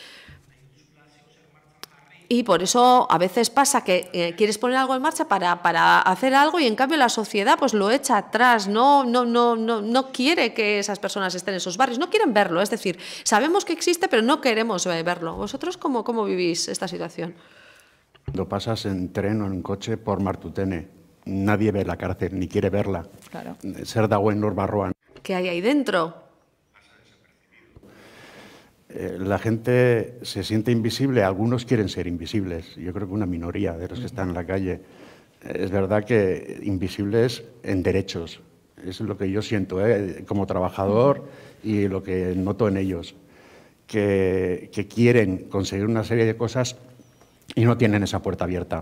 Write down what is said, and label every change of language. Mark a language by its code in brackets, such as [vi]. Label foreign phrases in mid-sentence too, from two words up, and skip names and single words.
[es] Y por eso a veces pasa que quieres poner algo en marcha para hacer algo y en cambio la sociedad pues lo echa atrás, no quiere que esas personas estén en esos barrios, no quieren verlo, es decir, sabemos que existe pero no queremos verlo. ¿Vosotros cómo vivís esta situación? Cuando pasas en tren o en coche por Martutene, nadie ve la cárcel, ni quiere verla. Claro. [eu] Zer dagoen Lur barruan. [es] ¿Qué hay ahí dentro? La gente se siente invisible, algunos quieren ser invisibles, yo creo que una minoría de los que están en la calle. Es verdad que invisibles en derechos, es lo que yo siento como trabajador y lo que noto en ellos, que quieren conseguir una serie de cosas y no tienen esa puerta abierta.